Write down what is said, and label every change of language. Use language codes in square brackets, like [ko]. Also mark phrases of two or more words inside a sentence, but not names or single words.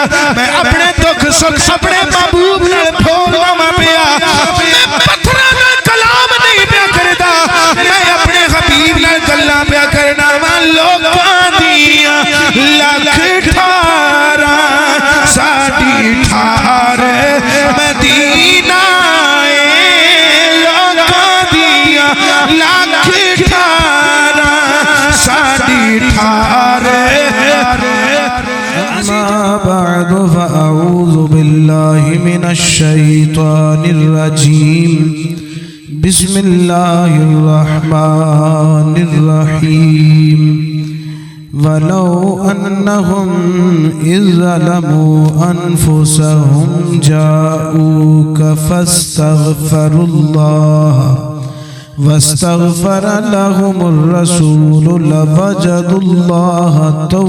[pa] میں اپنے دکھ سکھ اپنے محبوب نال پھولنا میں پیا میں پتھراں نال کلام نہیں پیا کردا میں اپنے حبیب نال گلاں پیا کرنا وا لوکاں دیاں لکھ ٹھاراں ساڈی ٹھار مدینہ [ar] أما بعد فأعوذ بالله من الشيطان الرجيم بسم الله الرحمن الرحيم ولو أنهم إذ ظلموا أنفسهم جاءوك فاستغفروا الله واستغفر لهم الرسول لوجدوا الله